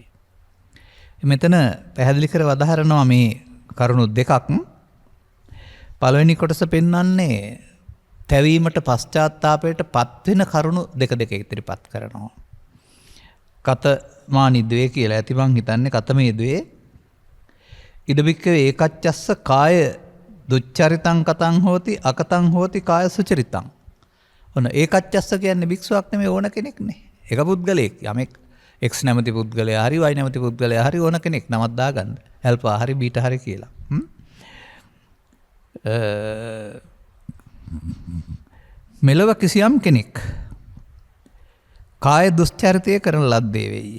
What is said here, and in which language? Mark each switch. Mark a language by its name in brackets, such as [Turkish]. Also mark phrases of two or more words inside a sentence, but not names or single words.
[Sinhala] මෙතන පැහැදිලි කර වදාහරනවා මේ කරුණු දෙකක්. පළවෙනි කොටස පෙන්වන්නේ තැවීමට පශ්චාත්තාපයට පත්වෙන කරුණු දෙක ඉදිරිපත් කරනවා. [Pali] කතමානි ද්වේ [Sinhala] කියලා ඇති මං හිතන්නේ [Pali] කතමේ ද්වේ ඉදබික්කවේ ඒකච්චස්ස කාය දුච්චරිතං කතං හෝති අකතං හෝති කාය සුචරිතං. [Sinhala] ඔන්න ඒකච්චස්ස කියන්නේ භික්ෂුවක් නෙමෙයි, ඕන කෙනෙක්නේ. එක පුද්ගලයෙක්, යමෙක් X නැමැති පුද්ගලයා හරි Y නැමැති පුද්ගලයා හරි ඕන කෙනෙක් නමක් දාගන්න. ඇල්ෆා හරි බීටා හරි කියලා. මෙලොව කිසියම් කෙනෙක් කාය දුස්චරිතය කරන ලද්දේ වෙයි.